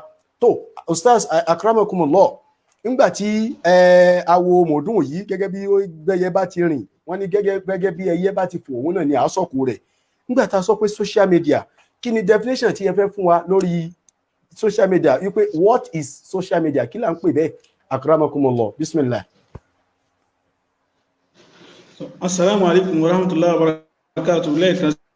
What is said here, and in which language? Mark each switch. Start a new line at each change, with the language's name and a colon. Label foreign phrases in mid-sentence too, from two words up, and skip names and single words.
Yoruba: tó
Arabic: أستاذ أكرمكم الله,
Yoruba: nígbà tí awo mọ̀ọ́dún yìí gẹ́gẹ́ bí gbẹ́yẹ bá ti rìn wọ́n ní gẹ́gẹ́ bí ẹyẹ bá ti fò òun náà ni àásọ̀kù rẹ̀. nígbà tá a sọ pé
English: social media,
Yoruba: kí ni definition tí ẹ fẹ́ fún wa lórí
English: social media,
Yoruba: wípé
English: what is social media,
Yoruba: kí là ń pè bẹ́ẹ̀ akramakumullah, bismillah.
Arabic: السلام عليكم ورحمة الله وبركاته.
Yoruba: lẹ́ẹ̀kan